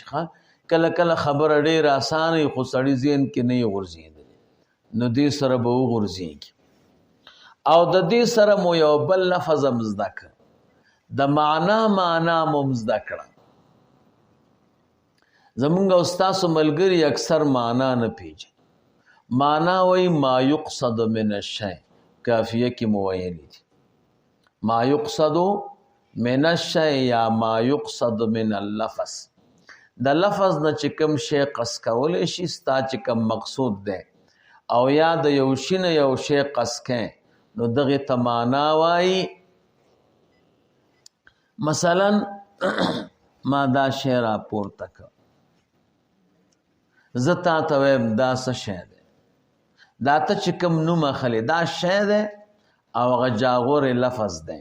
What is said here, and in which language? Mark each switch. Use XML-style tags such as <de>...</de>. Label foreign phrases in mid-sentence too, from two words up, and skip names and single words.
<ps>کله کله خبره ډېره اسانه وي خو سړي ذهن کې نه وي غورځېدلی، نو دې سره به وغورځېږي. او د دې سره مو یو بل لفظ هم زده کړه، د معنا مو زده کړه. زمونږ او ستاسو ملګري اکثر معنا نه پیژني. معنا وایي</ps> <ar>ما یقصد من الشیء،</ar> <ps>کافیه کې مو ویلي دي</ps> <ar>ما یقصد من الشیء</ar> <ps>یا</ps> <ar>ما یقصد من اللفظ.</ar> <ps>د لفظ نه چې کوم شی قصد کولی شي ستا چې کوم مقصود دی، او یا د یو شي نه یو شی قصد کوي، نو دغې ته معنا وایي. مثلا ما دا شی راپورته کړ، زه تا ته وایم دا څه شی دی، دا ته چې کوم نوم اخلې دا شی دی او هغه جاغور لفظ دی.</ps>